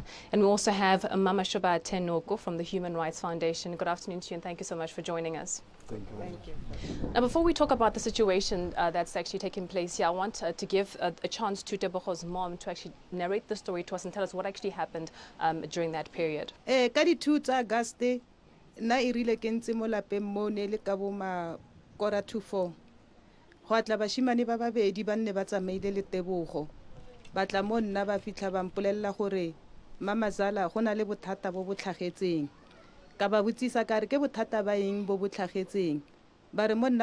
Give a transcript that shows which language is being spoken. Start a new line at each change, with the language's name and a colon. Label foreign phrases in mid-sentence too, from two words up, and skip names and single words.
English: And we also have Mama Shoba Tenoko from the Human Rights Foundation. Good afternoon to you and thank you so much for joining us. Thank you. Thank you. Now, before we talk about the situation that's actually taking place here, I want to give a chance to Tebogo's mom to actually narrate the story to us and tell us what actually happened during that period.
Tswana: Ka di 2 tsa Auguste na irile ke ntse mo lapeng mo ne le ka bo ma 3:45 go atla bashimane ba babedi ba nne ba tsamaile le Tebogo ba tla mo nna ba fitla ba mpolella gore mama Zala go na le bothata bo botlhagetseng ka ba botsisa ka re ke bothata ba eng bo botlhagetseng ba re mo